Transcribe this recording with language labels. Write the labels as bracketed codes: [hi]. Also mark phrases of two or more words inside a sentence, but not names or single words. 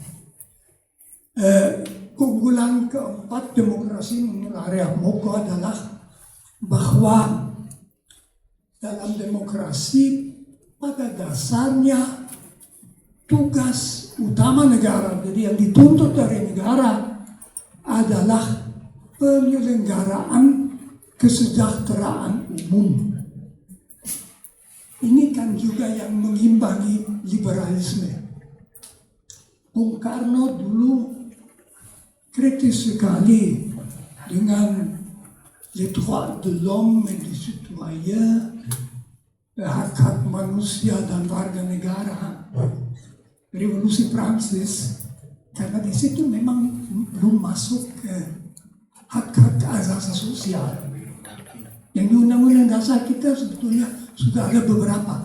[id] Keunggulan keempat demokrasi menurut Arya Moko adalah bahwa dalam demokrasi pada dasarnya tugas utama negara, jadi yang dituntut dari negara adalah penyelenggaraan kesejahteraan umum. Ini kan juga yang mengimbangi liberalisme. Bung Karno dulu kritis sekali dengan [fr] les droits de l'homme et du citoyen, [id] hak-hak manusia dan warga negara. Revolusi Prancis, karena di situ memang belum masuk ke hak-hak asasi sosial. Yang di Undang-Undang Dasar kita sebetulnya sudah ada beberapa.